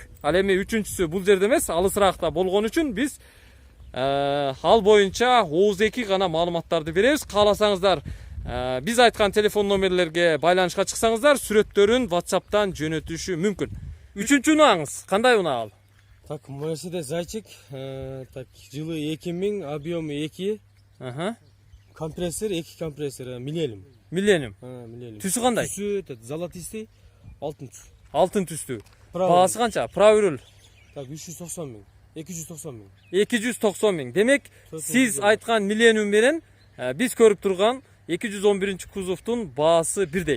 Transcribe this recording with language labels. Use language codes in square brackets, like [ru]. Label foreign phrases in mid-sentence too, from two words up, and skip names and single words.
[ky] Ал эми үчүнчүсү бул жерде эмес, алысыраакта болгон үчүн биз ал боюнча ооздеки гана маалыматтарды беребиз. Кааласаңыздар, биз айткан телефон номерлерге байланышка чыксаңыздар, сүрөттөрүн WhatsApp'тан жөнөтүшү мүмкүн. Үчүнчү унааңыз кандай унаа ал? [ru] Так, Mercedes Зайчик, так, жылы 2000, объемы 2, компрессор, 2 компрессор, Millennium. Millennium. Millennium. [ky] Түсү кандай? Түсү, [ru] этот, золотистый, [ky] алтын түс. Алтын түстүү. Баасы канча? Правырыл. Так, 390 миң, 290 миң. 290 миң. Демек, сиз айткан Millennium менен биз көрүп турган 211 кузовтун баасы бирдей.